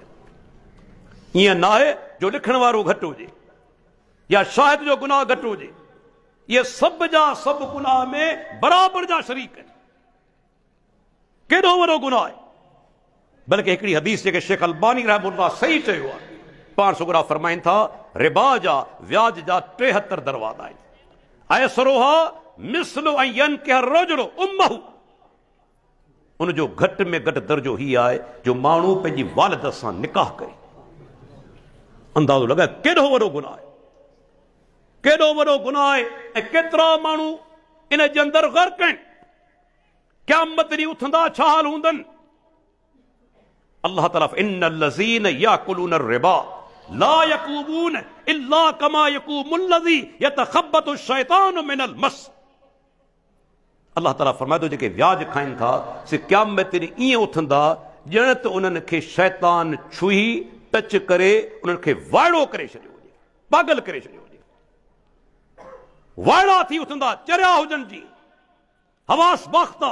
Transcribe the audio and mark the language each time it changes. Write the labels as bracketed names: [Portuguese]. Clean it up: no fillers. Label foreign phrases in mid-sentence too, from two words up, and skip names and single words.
[Sindhi] ईअं न आहे जो लिखण वारो घटि हुजे या शाहिद जो गुनाह घटि हुजे, इहे सभ जा सभु गुनाह में बराबरि जा शरीक आहिनि। केॾो वॾो गुनाह आहे। बल्कि हिकिड़ी हदीस जेके शेख अलबानी रहमहुल्लाह सही चयो आहे, पाण सुगरा फरमाइनि था रिबा जा व्याज जा 73 दरवाज़ा आहिनि। [Arabic] أيسرها مثل أن ينكح رجل أمه. [Sindhi] उनजो घटि में घटि दर्जो ही आहे जो माण्हू पंहिंजी वालिद सां निकाह करे। अंदाज़ो लॻाए केॾो वॾो गुनाह आहे, केॾो वॾो गुनाह आहे। ऐं केतिरा माण्हू इन जे अंदरि ग़र्क़ आहिनि। क़यामत ॾींहुं उथंदा छा हाल हूंदनि। [Arabic] الله تعالى إن الذين يأكلون الربا لا يقومون إلا كما يقوم الذي يتخبطه الشيطان من المس. [Sindhi] अल्लाह ताला फरमाए थो जेके व्याज खाइनि था से क़यामत ॾींहुं ईअं उथंदा ॼण त उन्हनि खे शैतान छुई टच करे उन्हनि खे वाइड़ो करे छॾियो हुजे, पागल करे छॾियो हुजे। वाइड़ा थी उथंदा, चरिया हुजनि जी, हवास बाख़्ता।